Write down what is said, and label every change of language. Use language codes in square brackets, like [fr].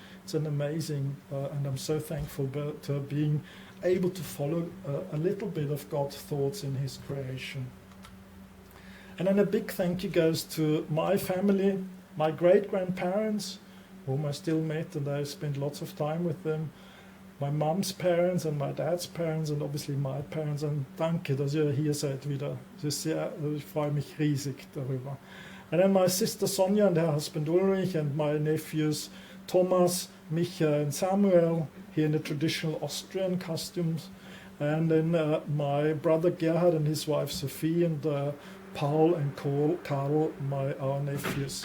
[en] It's an amazing, and I'm so thankful to being able to follow a little bit of God's thoughts in his creation. And then a big thank you goes to my family, my great-grandparents, whom I still met, and I spent lots of time with them, my mom's parents and my dad's parents, and obviously my parents. [de] Und danke, dass ihr hier seid wieder. Ich freue mich riesig darüber. [en] And then my sister Sonja and her husband Ulrich, and my nephews Thomas, Micha and Samuel, here in the traditional Austrian costumes. And then my brother Gerhard and his wife Sophie, and Paul and Karl, our nephews.